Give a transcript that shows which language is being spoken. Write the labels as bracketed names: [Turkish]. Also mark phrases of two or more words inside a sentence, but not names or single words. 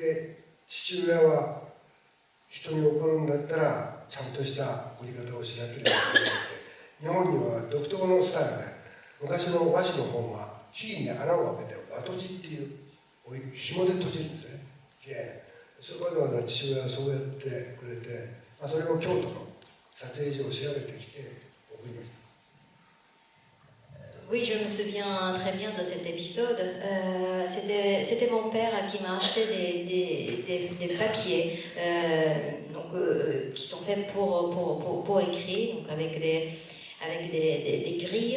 [Japanese] で父親は人に送るんだったらちゃんとした送り方をしなければいけないって、日本には独特のスタイルで、昔の和紙の本は木に穴を開けて和閉じっていう紐で閉じるんですね、きれいに。それわざわざ父親はそうやってくれて、まあ、それを京都の撮影所を調べてきて送りました。 [French] Oui, je me souviens très bien de cet épisode. C'était mon père qui m'a acheté des papiers qui sont faits pour écrire, donc avec des grilles.